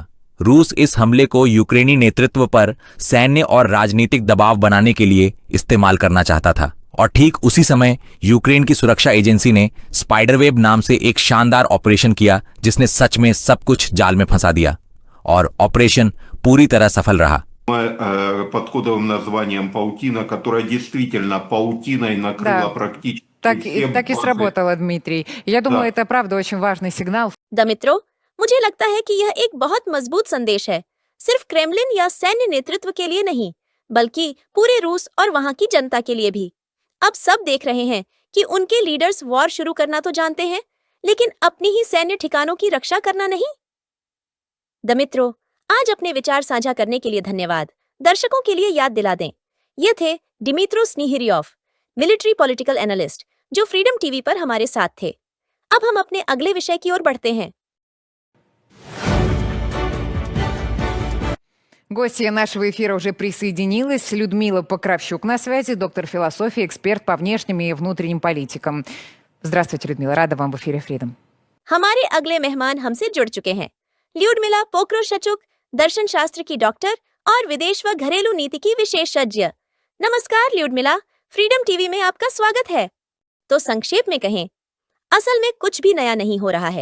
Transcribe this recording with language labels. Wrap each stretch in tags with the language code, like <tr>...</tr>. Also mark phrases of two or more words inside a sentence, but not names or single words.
<hi>रूस इस हमले को यूक्रेनी नेतृत्व पर सैन्य और राजनीतिक दबाव बनाने के लिए इस्तेमाल करना चाहता था। और ठीक उसी समय यूक्रेन की सुरक्षा एजेंसी ने स्पाइडरवेब नाम से एक शानदार ऑपरेशन किया जिसने सच में सब कुछ जाल में फंसा दिया। और ऑपरेशन पूरी तरह सफल रहा।</hi> <ru>под кодовым названием «Паутина», которая действительно паутиной накрыла Да. практически Так, все так и базы. сработало, Дмитрий. Я думаю, Да. это правда очень важный сигнал.</ru> <hi>मित्रों, मुझे लगता है कि यह एक बहुत मजबूत संदेश है, सिर्फ क्रेमलिन या सैन्य नेतृत्व के लिए नहीं, बल्कि पूरे रूस और वहां की जनता के लिए भी। अब सब देख रहे हैं कि उनके</hi> <en>leaders war</en> <hi>शुरू करना तो जानते हैं, लेकिन अपनी ही सैन्य ठिकानों की रक्षा करना नहीं। मित्रों, आज अपने विचार साझा करने के लिए धन्यवाद। दर्शकों के लिए याद दिला दें, ये थे डिमित्रो स्निहिरियोव,</hi> <en>military political analyst,</en> <hi>जो फ्रीडम टीवी पर हमारे साथ थे। अब हम अपने अगले विषय की ओर बढ़ते हैं।</hi> <ru>Гостья нашего эфира уже присоединилась. Людмила Покровщук на связи, доктор философии, эксперт по внешним и внутренним политикам. Здравствуйте, Людмила, рада вам в эфире Freedom.</ru> <hi>हमारे अगले मेहमान हमसे जुड़ चुके हैं। ल्यूडमिला पोक्रोशचुक, दर्शन शास्त्र की डॉक्टर और विदेश व घरेलू नीति की विशेषज्ञ। नमस्कार ल्यूडमिला, फ्रीडम टीवी में आपका स्वागत है। तो संक्षेप में कहें, असल में कुछ भी नया नहीं हो रहा है।</hi>